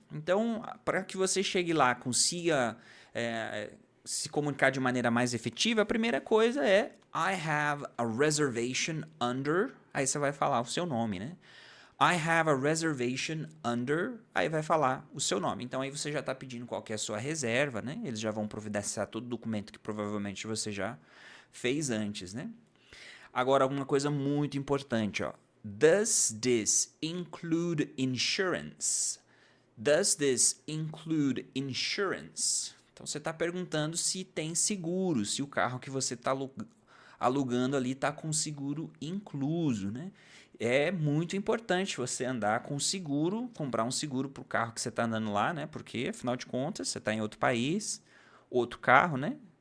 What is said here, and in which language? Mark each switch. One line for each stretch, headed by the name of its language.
Portuguese: Então, para que você chegue lá, consiga se comunicar de maneira mais efetiva, a primeira coisa é
English: I have a reservation under,
Portuguese: aí você vai falar o seu nome, né?
English: I have a reservation under,
Portuguese: aí vai falar o seu nome. Então aí você já está pedindo qual que é a sua reserva, né? Eles já vão providenciar todo o documento que provavelmente você já fez antes, né? Agora, uma coisa muito importante, ó.
English: Does this include insurance? Does this include insurance?
Portuguese: Então você está perguntando se tem seguro, se o carro que você está alugando ali está com seguro incluso, né? É muito importante você andar com seguro, comprar um seguro para o carro que você está andando lá, né? Porque, afinal de contas, você está em outro país, outro carro, né?